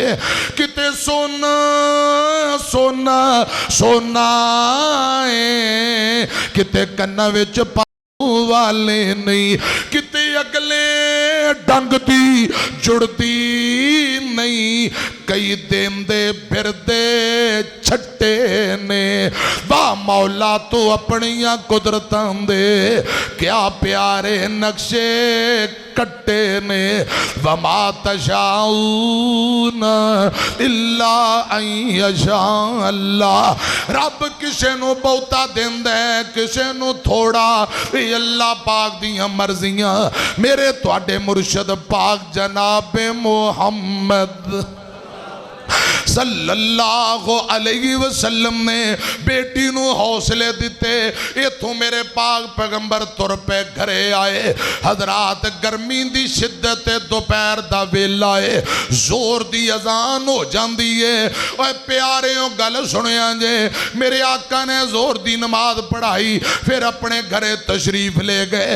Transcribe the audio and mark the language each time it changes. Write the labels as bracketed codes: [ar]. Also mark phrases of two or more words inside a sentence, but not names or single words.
[pa] ਕਿਤੇ ਸੋਨਾ ਸੋਨਾ ਸੋਨਾ ਕਿਤੇ ਕੰਨਾਂ ਵਿਚ ਵਾਲੇ ਨਹੀਂ, ਕਿਤੇ ਅਗਲੇ ਡੰਗ ਦੀ ਜੁੜਦੀ ਨਹੀਂ ਕਈ ਦੇਂਦੇ ਫਿਰਦੇ ਛੱਟੇ ਨੇ। ਵਾਹ ਮੌਲਾ ਤੂੰ ਅਪਣੀਆਂ ਕੁਦਰਤਾਂ ਦੇ ਕਿਆ ਪਿਆਰੇ ਨਕ਼ਸ਼ੇ ਕੱਟੇ ਨੇ। [ar] وما تشاءون إلا أن يشاء الله. [pa] ਰੱਬ ਕਿਸੇ ਨੂੰ ਬਹੁਤਾ ਦੇਂਦਾ ਹੈ ਕਿਸੇ ਨੂੰ ਥੋੜ੍ਹਾ, ਅੱਲਾਹ ਪਾਕ ਦੀਆਂ ਮਰਜ਼ੀਆਂ। ਮੇਰੇ ਤੁਹਾਡੇ ਮੁਰਸ਼ਦ ਪਾਕ ਜਨਾਬ ਮੁਹੰਮਦ [ar] صلى الله عليه وسلم [pa] ਨੇ ਬੇਟੀ ਨੂੰ ਹੌਸਲੇ ਦਿੱਤੇ। ਇਥੋਂ ਮੇਰੇ ਪਾਕ ਪੈਗ਼ੰਬਰ ਤੁਰ ਪੇ ਘਰੇ ਆਏ। ਹਜ਼ਰਾਤ ਗਰਮੀ ਦੀ ਸ਼ਿੱਦਤ ਦੁਪਹਿਰ ਦਾ ਵੇਲਾ ਹੈ, ਜ਼ੋਰ ਦੀ ਅਜ਼ਾਨ ਹੋ ਜਾਤੀ ਹੈ। ਓਏ ਪਿਆਰਿਓ ਗੱਲ ਸੁਣਿਆ ਜੇ, ਮੇਰੇ ਆਕਾ ਨੇ ਜ਼ੋਰ ਦੀ ਨਮਾਜ਼ ਪੜ੍ਹਾਈ ਫਿਰ ਅਪਣੇ ਘਰੇ ਤਸ਼ਰੀਫ਼ ਲੈ ਗਏ।